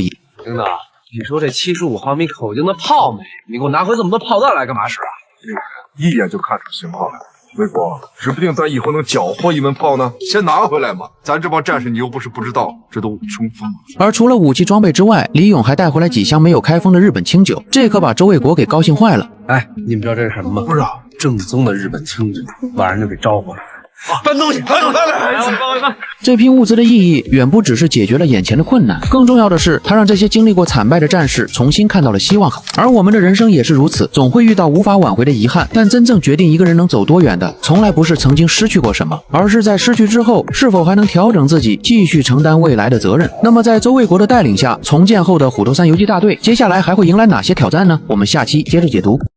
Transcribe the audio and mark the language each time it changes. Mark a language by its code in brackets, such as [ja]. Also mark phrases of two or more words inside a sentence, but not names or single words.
[zh] 領導，你說這75毫米口徑的炮沒？你給我拿回這麼多炮彈來幹嘛使啊？一眼就看出型號來。衛國，指不定咱以後能繳獲一門炮呢，先拿回來嘛。咱這幫戰士你又不是不知道，這都衝鋒。而除了武器裝備之外，李勇還帶回來幾箱沒有開封的日本清酒，這可把周衛國給高興壞了。哎，你們知道這是什麼嗎？不知道，正宗的日本清真，晚上就给招呼了。搬东西，搬！这批物资的意义远不只是解决了眼前的困难，更重要的是，它让这些经历过惨败的战士重新看到了希望。而我们的人生也是如此，总会遇到无法挽回的遗憾，但真正决定一个人能走多远的，从来不是曾经失去过什麼，而是在失去之後，是否還能調整自己，繼續承擔未來的責任。那麼在周衛國的帶領下，重建後的虎頭山游擊大隊，接下來還會迎來哪些挑戰呢？我們下期接着解讀。